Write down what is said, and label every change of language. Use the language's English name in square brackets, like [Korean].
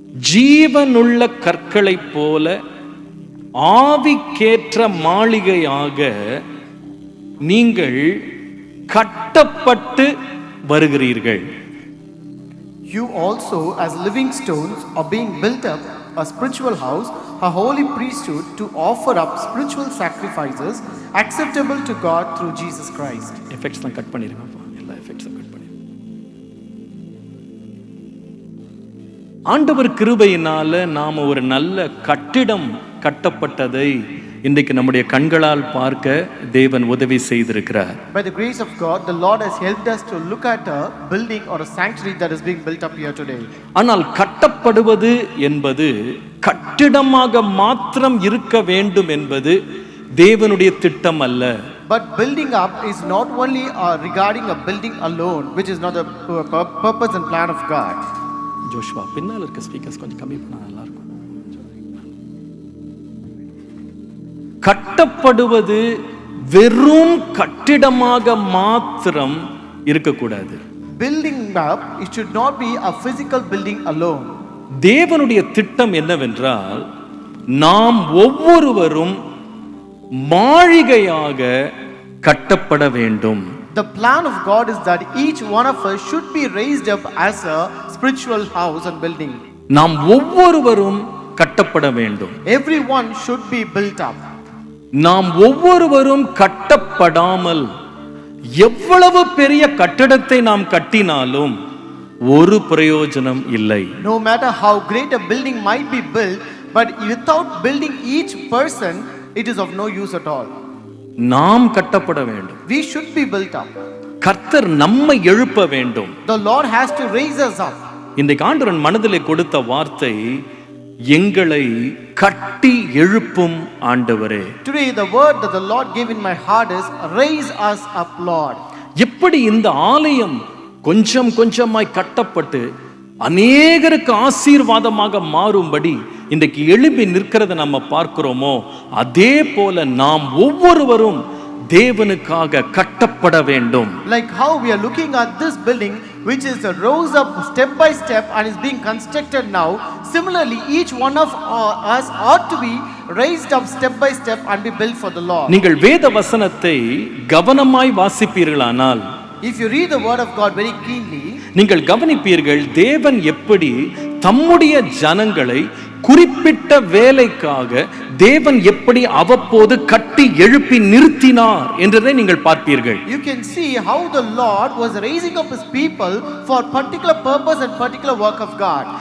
[Tamil] ஜீவனுள்ள கற்களைப் போல ஆவிக்கேற்ற மாளிகையாக நீங்கள் கட்டப்பட்டு வருகிறீர்கள். [English] You also, as living stones, are being built up a spiritual house, a holy priesthood, to offer up spiritual sacrifices acceptable to God through Jesus Christ. [Tamil] Effects தான் cut பண்ணிருங்க. எல்லா எஃபெக்ட்ஸும் cut பண்ணி. ஆண்டவர் கிருபையினால நாம ஒரு நல்ல கட்டிடம் கட்டப்பட்டதை இன்றைக்கு நம்முடைய கண்களால் பார்க்க தேவன் உதவி செய்திருக்கிறார். [English] By the grace of God, the Lord has helped us to look at a building or a sanctuary that is being built up here today. [Tamil] ஆனால் கட்டப்படுவது என்பது கட்டிடமாக மாத்திரம் இருக்க வேண்டும் என்பது தேவனுடைய திட்டம் அல்ல. [English] But building up is not only regarding a building alone, which is not the purpose and plan of God. [Tamil] Joshua பின்னால இருக்க ஸ்பீக்கர்ஸ் கொஞ்சம் கம்மி பண்ணா நல்லா இருக்கும். கட்டப்படுவது வெறும் கட்டிடமாக மாத்திரம் இருக்கக்கூடாது. [English] Building up, it should not be a physical building alone. [Tamil] தேவனுடைய திட்டம் என்னவென்றால் நாம் ஒவ்வொருவரும் மாளிகையாக கட்டப்பட வேண்டும். [English] The plan of God is that each one of us should be raised up as a spiritual house and building. [Tamil] நாம் ஒவ்வொருவரும் கட்டப்பட வேண்டும். [English] Everyone should be built up. [Tamil] நாம் ஒவ்வொருவரும் கட்டப்படாமல் எவ்வளவு பெரிய கட்டடத்தை நாம் கட்டினாலும் ஒரு பிரயோஜனம் இல்லை. [English] No matter how great a building might be built, but without building each person, it is of no use at all. [Tamil] நாம் கட்டப்பட வேண்டும். [English] We should be built up. [Tamil] கர்த்தர் நம்மை எழுப்ப வேண்டும். [English] The Lord has to raise us up. [Tamil] இன்றைக்கு ஆண்டவன் மனதிலே கொடுத்த வார்த்தை எங்களை கட்டி எழுப்பும் ஆண்டவரே. [English] Today the word that the Lord gave in my heart is raise us up, Lord. [Tamil] எப்படி இந்த ஆலயம் கொஞ்சம் கொஞ்சமாய் கட்டப்பட்டு அநேகருக்கு ஆசீர்வாதமாக மாறும்படி இன்றைக்கு எழுப்பி நிற்கிறத நம்ம பார்க்கிறோமோ, அதே போல நாம் ஒவ்வொருவரும் தேவனுக்காக கட்டப்பட வேண்டும். [English] Like how we are looking at this building, which is rose up step by step and is being constructed now, similarly each one of us ought to be raised up step by step and be built for the Lord. [Tamil] நீங்கள் வேத வசனத்தை கவனமாய் வாசிப்பீர்களானால், [English] if you read the word of God very keenly, [Tamil] நீங்கள் கவனிப்பீர்கள் தேவன் எப்படி தம்முடைய ஜனங்களை குறிப்பிட்ட வேலைக்காக தேவன் எப்படி அவ்வப்போது கட்டி எழுப்பி நிறுத்தினார் என்றதை நீங்கள் பார்ப்பீர்கள். [English] You can see how the Lord was raising up his people for particular purpose and particular work of God.